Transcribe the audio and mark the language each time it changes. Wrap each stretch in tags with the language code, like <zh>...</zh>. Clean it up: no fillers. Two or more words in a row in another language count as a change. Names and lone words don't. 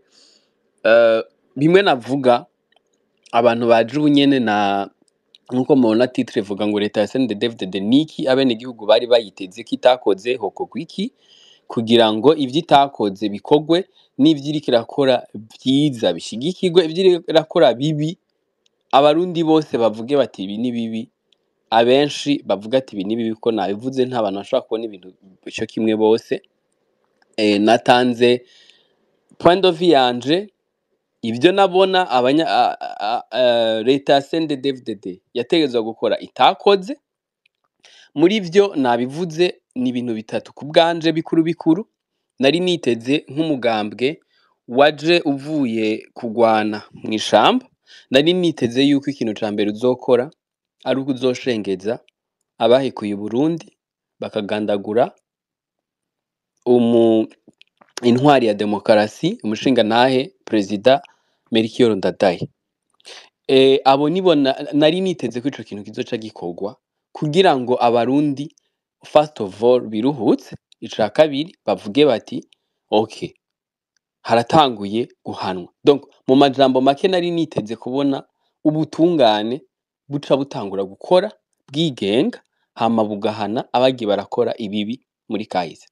<rn>Bimwe navuga abantu baje ubunyene na nkuko mubona titre vuga ngo leta ya CNDD-FDD niki abenegihugu bari bayiteze ko itakoze hokorwa iki kugira ngo ivyo itakoze bikogwe, n'ivyo iriko irakora vyiza bishigikirwe, ivyo iriko irakora bibi abarundi bose bavuge bati ibi ni bibi. Abenshi bavuga ati ibi ni bibi, ko nabivuze nta bantu bashobora kubona ibintu cyo kimwe bose. Natanze</rn> <en>point of view</en> <rn>yanje, ibyo nabona leta ya CNDD-FDD yategezwa gukora itakoze. Muri byo nabivuze ni ibintu bitatu ku bwanje bikuru. Nari niteze nk'umugambwe waje uvuye kugwana mu ishamba, nari niteze yuko ikintu ca mbere uzokora ari uko uzoshengeza abahekuye Burundi bakagandagura intwari ya demokarasi, umushinga ntahe President Melchior Ndadaye. Abo nibo nari niteze ko ico kintu kizoca gikorwa kugira ngo abarundi</rn> <en>first of all</en> <rn>biruhutse, ica kabiri bavuge bati okay, haratanguye guhanwa. Donc mu majambo make nari niteze kubona ubutungane buca butangura gukora bwigenga, hama bugahana abagiye barakora ibibi muri kahise.</rn>